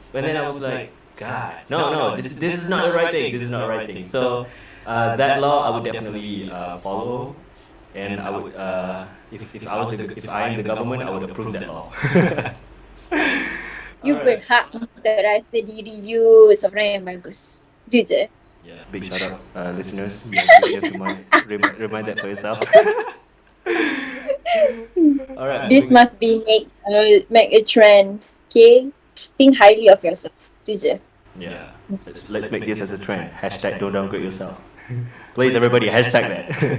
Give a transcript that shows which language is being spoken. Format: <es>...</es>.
<en>And then I was like, God, no, this is not the right thing. This is not the right thing. So that law I would definitely follow, and I would if I am the government, I would approve that law.</en> <ms>You berhak untuk rasa diri you seorang yang bagus. Itu je.</ms> <en>Yeah, big shout out listeners. You have to remind that for yourself. Alright. This must be make a trend. Okay, think highly of yourself.</en> <ms>Itu je.</ms> <en>Yeah. Let's make this as a trend. Hashtag don't downgrade yourself. Please everybody hashtag that.</en>